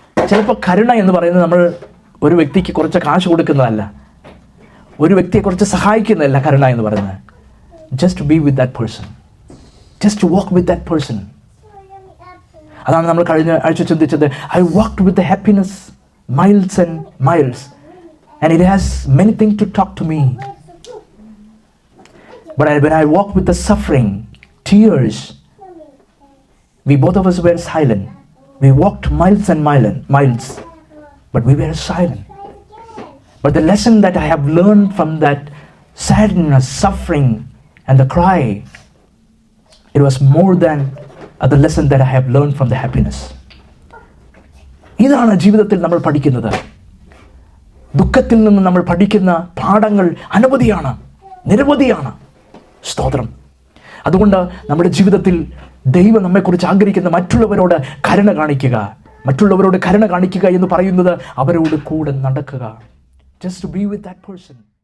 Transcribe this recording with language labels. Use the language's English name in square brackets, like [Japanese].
[Malayalam] ചിലപ്പോൾ കരുണ എന്ന് പറയുന്നത് നമ്മൾ ഒരു വ്യക്തിക്ക് കുറച്ച് കാശ് കൊടുക്കുന്നതല്ല, ഒരു വ്യക്തിയെ കുറച്ച് സഹായിക്കുന്നതല്ല കരുണ എന്ന് പറയുന്നത്. [English] Just be with that person, just walk with that person. [Malayalam] അതാണ് നമ്മൾ കഴിഞ്ഞ ആഴ്ച ചിന്തിച്ചത്. [English] I walked with the happiness miles and miles, and it has many things to talk to me. But when I walked with the suffering, tears, we both of us were silent. We walked miles and miles, but we were silent. But the lesson that I have learned from that sadness, suffering, and the cry, it was more than the lesson that I have learned from the happiness. [Malayalam] ഇതാണ് ജീവിതത്തിൽ നമ്മൾ പഠിക്കുന്നത്. ദുഃഖത്തിൽ നിന്ന് നമ്മൾ പഠിക്കുന്ന പാഠങ്ങൾ അനവധിയാണ്, നിരവധിയാണ്. സ്തോത്രം. അതുകൊണ്ട് നമ്മുടെ ജീവിതത്തിൽ ദൈവം നമ്മെക്കുറിച്ച് ആഗ്രഹിക്കുന്ന മറ്റുള്ളവരോട് കരുണ കാണിക്കുക എന്ന് പറയുന്നത് അവരോട് കൂടെ നടക്കുക. [English] Just be with that person.